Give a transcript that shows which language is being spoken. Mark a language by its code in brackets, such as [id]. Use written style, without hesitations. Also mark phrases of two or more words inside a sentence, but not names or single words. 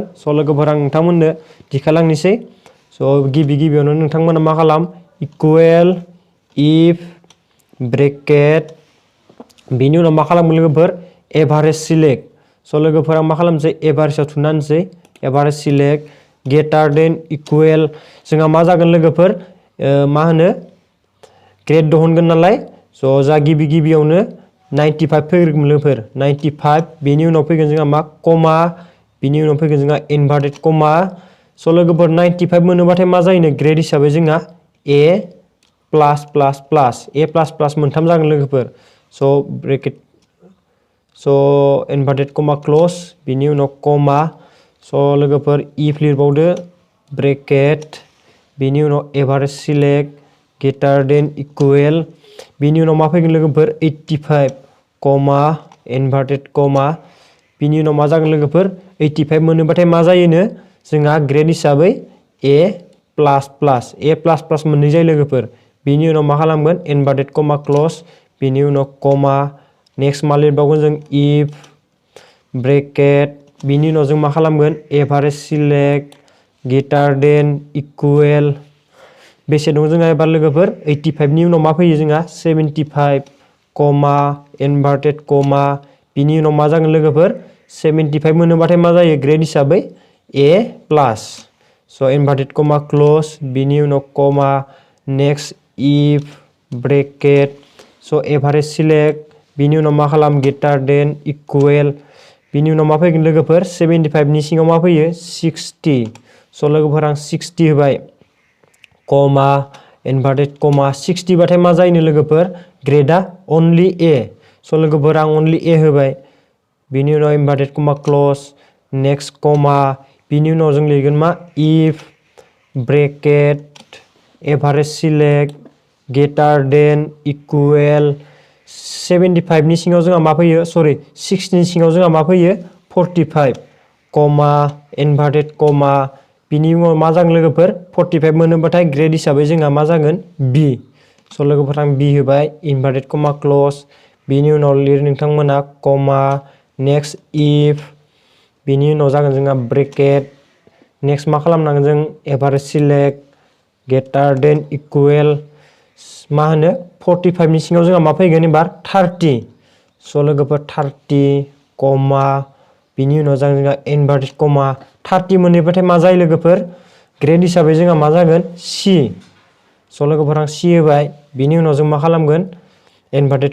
[brx] स' लोगोफोर आं नोंथांमोननो दिखालांनोसै। स' गिबियावनो नोंथांमोना मा खालाम [en] equal if bracket, [brx] बेनि उनाव मा खालामगोन लोगोफोर [en] average select. [brx] स' लोगोफोरा मा खालामसै एभारेजआव थुना होनसै [en] average select. greater than equal [brx] जोंहा मा जागोन लोगोफोर मा होनो ग्रेड दिहुनगोन नालाय स' जा गिबियावनो 95 फैग्रोगोन लोगोफोर 95 बेनि उनाव फैगोन जोंहा मा कमा बेनि उनाव फैगोन जोंहा [en] inverted comma [brx] स' लोगोफोर 95 मोनोबाथाय मा जायोनो ग्रेड हिसाबै जोंहा [en] A plus plus plus A plus plus [brx] मोनथाम जागोन लोगोफोर [en] so bracket so inverted comma close [brx] बेनि उनाव कमा स' लोगोफोर if लिरबावदो ब्रेकेट बेनि उनाव [en] average select greater than equal [brx] बेनि उनाव मा फैगोन लोगोफोर 85 [en] comma inverted comma [brx] बेनि उनाव मा जागोन लोगोफोर 85 मोनोबाथाय मा जायोनो जोंहा ग्रेड हिसाबै [en] A plus plus [brx] मोननै जायो लोगोफोर बेनि उनाव मा खालामगोन [en] inverted comma close [brx] बेनि उनाव कमा नेक्स्ट मा लिरबावगोन जों if ब्रेकेट बेनि उनाव जों मा खालामगोन [en] average select greater than equal [brx] बेसे दं जोंहा एबार लोगोफोर 85 नि उनाव मा फैयो जोंहा 75 [en] comma inverted comma [brx] बिनि उनाव मा जागोन लोगोफोर 75 मोनोबाथाय मा जायो ग्रेड हिसाबै [en] A plus so inverted comma close [brx] बिनि उनाव [en] comma next if bracket so average select [brx] बिनि उनाव मा खालाम [en] greater than equal [brx] बिनि उनाव मा फैगोन लोगोफोर 75 नि सिङाव मा फैयो 60 स' लोगोफोर आं 60 होबाय [en] comma inverted comma [brx] 60 बाथाय मा जायोनो लोगोफोर ग्रेडआ [en] only A [brx] स' लोगोफोर आं [en] only A [brx] होबाय बिनि उनाव [en] inverted comma close next comma [brx] बिनि उनाव जों लिरगोन मा if [en] bracket average select greater than equal [brx] 75 नि सिङाव जोंहा मा फैयो सरि 60 नि सिङाव जोंहा मा फैयो 45 [en] comma inverted comma [brx] बिनि उनाव मा जागोन लोगोफोर 45 मोनोबाथाय ग्रेड हिसाबै जोंहा मा जागोन B स' लोगोफोर आं B होबाय [en] inverted comma close [brx] बिनि उनाव लिर नोंथांमोना [en] comma next [brx] if बिनि उनाव जागोन जोंहा ब्रेकेट नेक्स्ट मा खालामनांगोन जों [en] average select greater than equal [brx] मा होनो 45 नि सिङाव जोंहा मा फैगोन एबार 30 स' लोगोफोर 30 कमा बिनि उनाव जोंहा [en] inverted comma [brx] 30 मोनोबाथाय मा जायो लोगोफोर ग्रेड हिसाबै जोंहा मा जागोन C स' लोगोफोर आं C होबाय बिनि उनाव जों मा खालामगोन इनभार्टेड